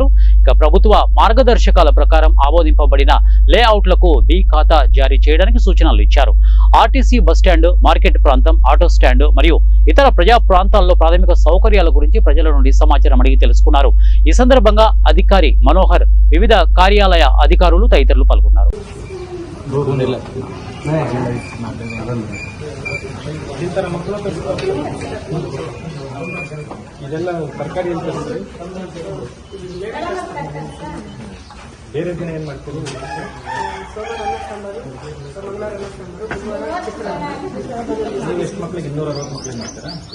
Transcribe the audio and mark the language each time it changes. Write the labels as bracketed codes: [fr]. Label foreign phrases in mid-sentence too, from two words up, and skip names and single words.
[te] ఇక ప్రభుత్వ మార్గదర్శకాల ప్రకారం ఆమోదింపబడిన లేఅవుట్లకు బి ఖాతా జారీ చేయడానికి సూచనలు ఇచ్చారు. ఆర్టీసీ బస్టాండ్, మార్కెట్ ప్రాంతం, [en] auto stand [te] మరియు ఇతర ప్రజా ప్రాంతాల్లో ప్రాథమిక సౌకర్యాల గురించి ప్రజల నుండి సమాచారం అడిగి తెలుసుకున్నారు. ఈ సందర్భంగా అధికారి మనోహర్, వివిధ కార్యాలయ అధికారులు తదితరులు పాల్గొన్నారు. [kn] ಇದೆಲ್ಲ ತರಕಾರಿ ಅಂತ ಬೇರೆ ದಿನ ಏನು ಮಾಡ್ತೀರಿ? ನೀವು ಎಷ್ಟು ಮಕ್ಕಳಿಗೆ 260 ಮಕ್ಕಳಿಗೆ ಮಾಡ್ತೀರಾ?